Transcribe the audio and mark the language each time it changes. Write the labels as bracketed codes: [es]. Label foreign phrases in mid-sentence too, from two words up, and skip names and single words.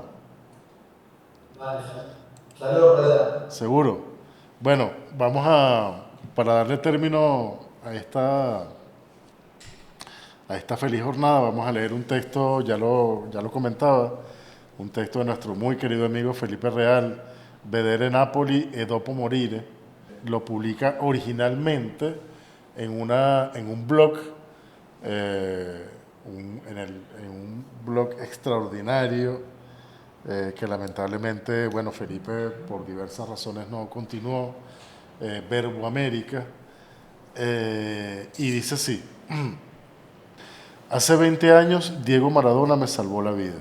[es] Vale, saludos por allá. seguro. Bueno, para darle término a esta feliz jornada, vamos a leer un texto, ya lo comentaba, un texto de nuestro muy querido amigo Felipe Real, [it] Vedere Napoli e dopo morire. [es] Lo publica originalmente en un blog, eh, en un blog extraordinario que lamentablemente, bueno, Felipe por diversas razones no continuó, Verbo América, y dice así: Hace 20 años, Diego Maradona me salvó la vida.